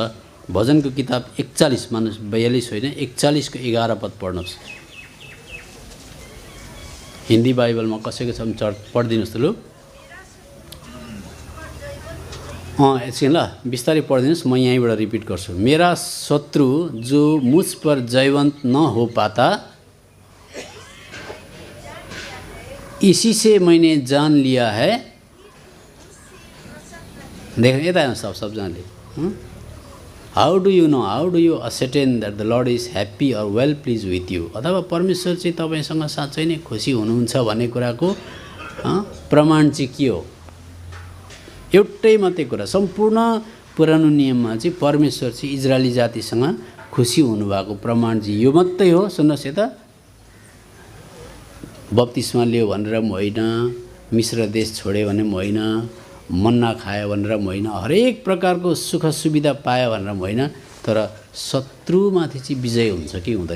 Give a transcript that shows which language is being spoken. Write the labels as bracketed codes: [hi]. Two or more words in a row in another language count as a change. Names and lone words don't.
[ne] भजनको किताब 41 मानुस 42 होइन 41 को 11 पद पढ्नुहोस्। हिन्दी बाइबलमा कसैको छ भने पढिदिनुहोस् त लु। एकछिन ल बिस्तारै पढिदिनुहोस्, म यहीँबाट रिपिट गर्छु। [hi] मेरा शत्रु जो मुझ पर जयवंत न हो पाता, इसी से मैंने जान लिया है। [ne] देख यता सब जानले। [en] How do you know, how do you ascertain that the Lord is happy and well pleased with you. [ne] अथवा परमेश्वर चाहिँ तपाईसँग साँच्चै नै खुसी हुनुहुन्छ भन्ने कुराको प्रमाण चाहिँ के हो? एउटै मात्रै कुरा, सम्पूर्ण पुरानो नियममा चाहिँ परमेश्वर चाहिँ इजरायली जातिसँग खुसी हुनुभएको प्रमाण चाहिँ यो मात्रै हो। सुन्नुहोस् यता, बप्तिस्मा लियो भनेर पनि होइन, मिश्र देश छोड्यो भने पनि होइन, मन्ना खायो भनेर पनि होइन, हरेक प्रकारको सुख सुविधा पायो भनेर पनि होइन, तर शत्रुमाथि चाहिँ विजय हुन्छ कि हुँदैन?